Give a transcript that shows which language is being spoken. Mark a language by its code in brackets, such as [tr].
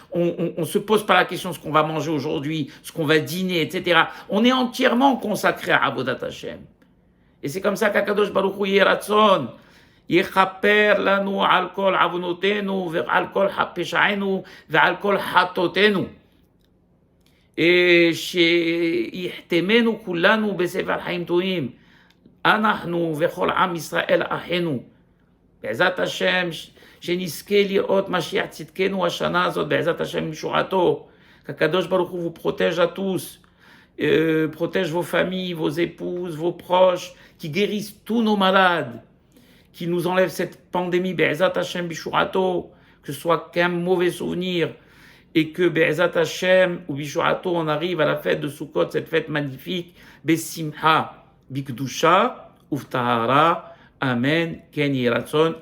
[fr] On se pose pas la question ce qu'on va manger aujourd'hui, ce qu'on va dîner, etc. On est entièrement consacré à Avodat Hashem. Et c'est comme ça qu'Akadosh Baruch Hu Yeratzon [he] יכפר לנו על כל עוונותינו ועל כל פשענו ועל כל חטאותינו. שיחתמנו כולנו בספר חיים טובים, אנחנו וכל עם ישראל אחינו. בעזרת השם, שנזכה לראות משיח צדקנו השנה הזאת, בעזרת השם משועתו. [fr] qu'Akadosh Baruch Hu vous protège à tous, protège vos familles, vos épouses, vos proches, qui guérissent tous nos malades, qui nous enlève cette pandémie, Be'ezat Hashem Bishurato, que ce soit qu'un mauvais souvenir, et que Be'ezat Hashem ou Bishurato, on arrive à la fête de Sukkot, cette fête magnifique, Besimha, Bikdusha, Uftahara, Amen, Ken Yeratzon.